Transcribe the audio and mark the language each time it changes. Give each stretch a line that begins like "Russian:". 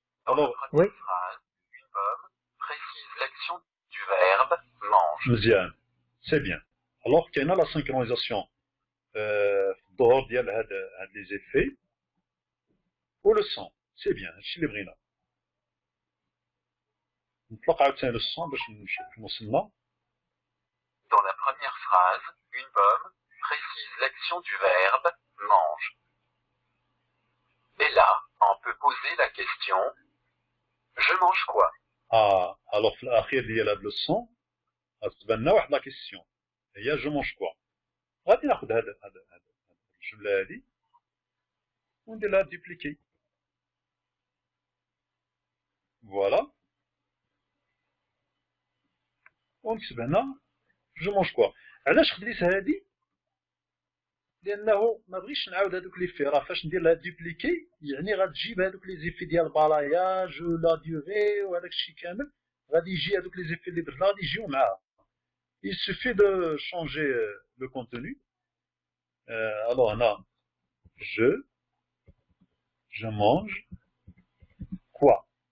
French: Alors, oui. Phrase, une pomme précise l'action du verbe mange.
Arabic: مزيان.
French: C'est bien. Alors, quelle est la synchronisation
Arabic: في الظهور ديال هاد
French: les effets و le son. C'est bien.
Arabic: هادشي اللي بغينا. نطلق عاوتاني
French: le son
Arabic: باش نشوف وصلنا.
French: Dans la première phrase, une pomme précise l'action du verbe mange. Et là, on peut poser la question je mange quoi?
Arabic: Alors في الأخير ديال هاد
French: le son
Arabic: غتبان لنا واحد لا كيسيون هي جو مونج كوا. غادي ناخد هاد الجملة هادي وندير لها دوبليكي. فوالا ونكتب هنا جو مونج كوا. علاش خديت هادي؟ لأنه ما بغيتش نعاود هادوك لي في، راه فاش ندير لها دوبليكي يعني غتجيب هادوك لي زيفي ديال بالاياج و لا ديوغي وهداك الشيء كامل غادي يجي هادوك لي زيفي اللي درنا غادي يجيو معاها.
French: Il suffit de changer le contenu. Alors هنا je mange quoi.